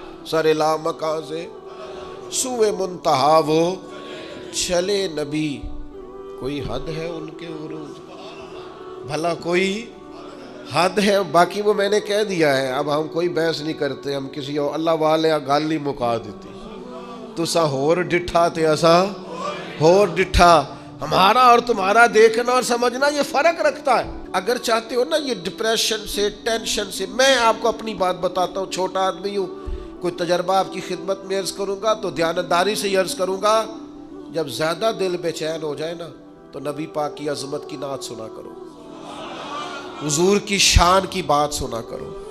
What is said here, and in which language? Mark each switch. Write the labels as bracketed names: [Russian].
[Urdu] سر لا مکان سے سوئے منتہا وہ چلے نبی. کوئی حد ہے ان کے عروج؟ بھلا کوئی حد ہے؟ باقی وہ میں نے کہہ دیا ہے، اب ہم کوئی بحث نہیں کرتے. ہم کسی اور [Punjabi] اللہ والے گل نہیں مکا دیتی. تسا ہور ڈٹھا تے اسا ہور ڈٹھا. [Urdu] ہمارا اور تمہارا دیکھنا اور سمجھنا یہ فرق رکھتا ہے. اگر چاہتے ہو نا یہ ڈپریشن سے، ٹینشن سے، میں آپ کو اپنی بات بتاتا ہوں، چھوٹا آدمی ہوں، کوئی تجربہ آپ کی خدمت میں عرض کروں گا تو دیانتداری سے ہی عرض کروں گا. جب زیادہ دل بے چین ہو جائے نا تو نبی پاک کی عظمت کی نعت سنا کرو، حضور کی شان کی بات سنا کرو.